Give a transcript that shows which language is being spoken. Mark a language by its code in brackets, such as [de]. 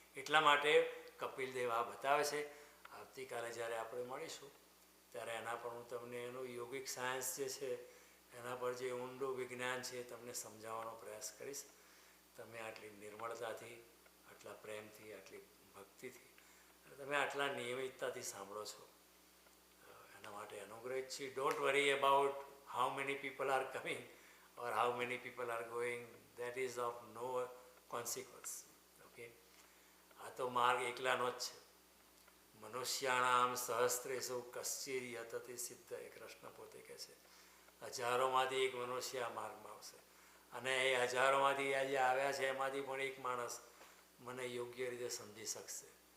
[gu] એટલા માટે કપિલ દેવ આ બતાવે છે. આવતીકાલે જ્યારે આપણે મળીશું ત્યારે એના પર હું તમને એનું યોગિક સાયન્સ જે છે એના પર જે ઊંડું વિજ્ઞાન છે તમને સમજાવવાનો પ્રયાસ કરીશ. તમે આટલી નિર્મળતાથી, આટલા પ્રેમથી, આટલી ભક્તિથી, અને તમે આટલા નિયમિતતાથી સાંભળો છો, એના માટે અનુગ્રહિત છીએ. [en] Don't worry about how many people are coming or how many people are going. That is of no consequence. [gu] Okay? આ તો માર્ગ એકલાનો જ છે. [sa] મનુષ્યાણામ સહસ્ત્રેષુ કશ્ચિદ યતતિ સિદ્ધ, [gu] એ કૃષ્ણ પોતે કહે છે. હજારોમાંથી એક મનુષ્ય આ માર્ગમાં આવશે, અને એ હજારોમાંથી આજે આવ્યા છે એમાંથી પણ એક માણસ મને યોગ્ય રીતે સમજી શકશે.